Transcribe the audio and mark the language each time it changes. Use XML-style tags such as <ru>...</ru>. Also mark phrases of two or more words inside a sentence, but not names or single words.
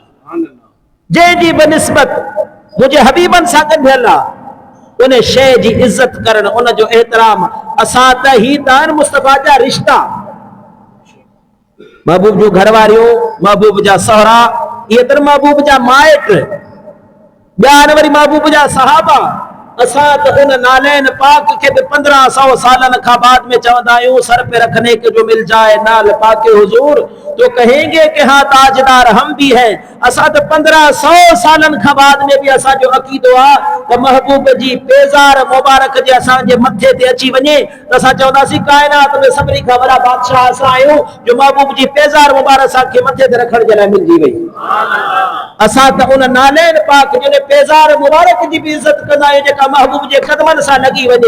<sd>जंहिं जी बि निस्बत मुझे हबीबन सां गंढियल आहे उन शइ जी इज्जत करण, उन जो एहतराम। असां त ही तान मुस्तफा जा रिश्ता, महबूब जो घरवारियूं, महबूब जा सहरा, ये तर महबूब जा माइट, ॿिया वरी महबूब जा सहाबा। असां त उन नालैन पाक के 1500 सालन का बाद में चवंदा आहियूं,</sd> <ur>سر پہ رکھنے کے جو مل جائے نعلِ پاکِ حضور تو کہیں گے کہ ہاں تاجدار ہم بھی ہیں.</ur> <sd>असां त 1500 सालन का बाद में भी असां जो अकीदो आ त महबूब जी पेज़ार मुबारक जे असां जे मथे ते अची वने त असां चवंदासीं कायनात में सभिनी खां वॾा बादशाह असां आहियूं जो महबूब जी पेज़ार मुबारक असां खे मथे ते रखण जे लाइ मिलजी वई। असां त उन नालैन पाक जे पेज़ार मुबारक जी भी इज्जत कंदा आहियूं जेका महबूब जे कदमन सां लगी वने।</sd>